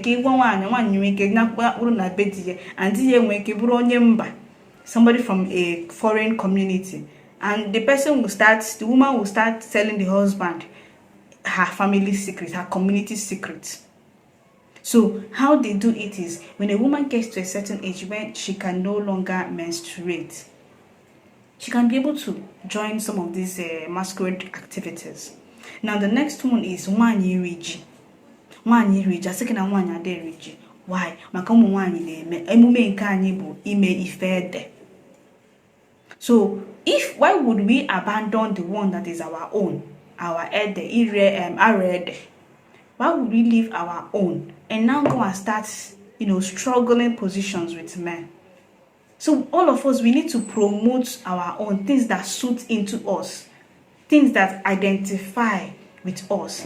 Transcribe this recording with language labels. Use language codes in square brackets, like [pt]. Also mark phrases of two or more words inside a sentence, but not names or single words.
[en] somebody from a foreign community, and the woman will start telling the husband her family secrets, her community secrets. So how they do it is, when a woman gets to a certain age when she can no longer menstruate, she can be able to join some of these masquerade activities. Now the next one is [ig] nwanyi riji. Nwanyi riji, asike na nwanyi ade riji. [en] Why? [ig] Maka ụmụ nwanyi na-eme emume nke anyị bụ ime ife ede. [en] So why would we abandon the one that is our own, our ede, our ede? Why would we leave our own and now go and start, struggling positions with men? So all of us, we need to promote our own things that suit into us, things that identify with us.